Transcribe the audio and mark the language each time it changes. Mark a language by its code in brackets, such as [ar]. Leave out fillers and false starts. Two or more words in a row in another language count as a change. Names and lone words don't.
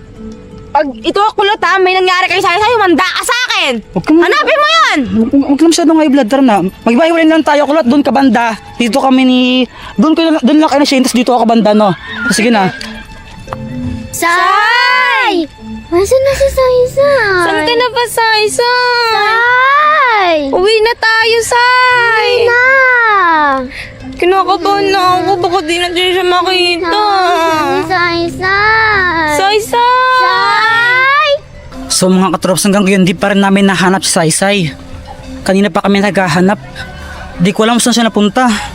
[tl] Pag ito kulot ha, may nangyari kay Sai-Sai, manda ka sa akin! Huwag ka na. Hanapin mo yan! Huwag ka na masyadong [en] high blood. [tl] Tara na. Maghiwa-hiwalay lang tayo. Kulot, doon ka banda. Dito kami ni... Doon lang kayo na Shane, tapos dito ako banda, no? Sige na. Sai! Nasaan na si Sai-Sai? Saan ka na ba, Sai-Sai? Sai! Uwi na tayo, Sai! Na! Kinakabahan na ako, baka di natin siya makita. Sai-Sai! Sai-Sai! Sai! So mga katrops, hanggang ngayon, di pa rin namin nahanap si Sai-Sai. Kanina pa kami naghahanap. Di ko alam saan siya napunta.